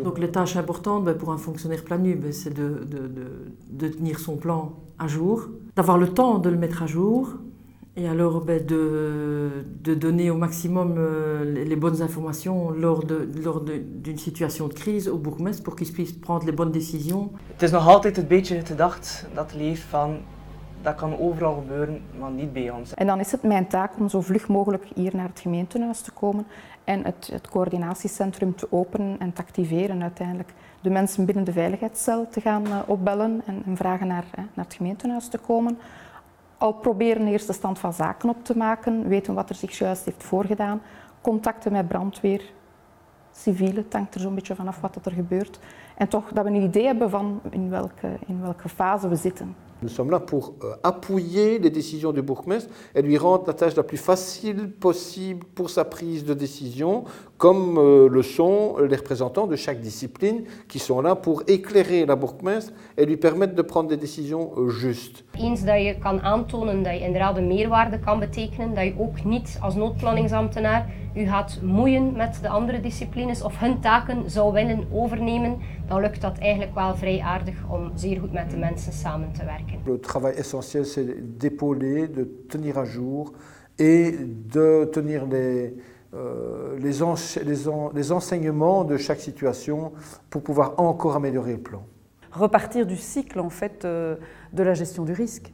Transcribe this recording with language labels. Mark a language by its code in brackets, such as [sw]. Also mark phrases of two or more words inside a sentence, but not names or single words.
[fr] Donc les tâches importantes pour un fonctionnaire planu, c'est de tenir son plan à jour, d'avoir le temps de le mettre à jour, et alors de donner au maximum les bonnes informations lors d'une situation de crise au bourgmestre pour qu'il puisse prendre les bonnes décisions. [nl] Het is nog altijd een beetje gedacht dat leeft van dat kan overal gebeuren, maar niet bij ons. En dan is het mijn taak om zo vlug mogelijk hier naar het gemeentehuis te komen en het coördinatiecentrum te openen en te activeren uiteindelijk. De mensen binnen de veiligheidscel te gaan opbellen en vragen naar het gemeentehuis te komen. Al proberen een eerste stand van zaken op te maken, weten wat er zich juist heeft voorgedaan, contacten met brandweer, civielen, het hangt er zo'n beetje vanaf wat er gebeurt. En toch dat we een idee hebben van in welke fase we zitten. [fr] Nous sommes là pour appuyer les décisions du bourgmestre et lui rendre la tâche la plus facile possible pour sa prise de décision, comme le sont les représentants de chaque discipline qui sont là pour éclairer la bourgmestre et lui permettre de prendre des décisions justes. [nl] Eens dat je kan aantonen dat je inderdaad een meerwaarde kan betekenen, dat je ook niet als noodplanningsambtenaar je gaat moeien met de andere disciplines of hun taken zou willen overnemen, dan lukt dat eigenlijk wel vrij aardig om zeer goed met de mensen samen te werken. [fr] Le travail essentiel, c'est d'épauler, de tenir à jour et de tenir les enseignements de chaque situation pour pouvoir encore améliorer le plan. Repartir du cycle en fait de la gestion du risque.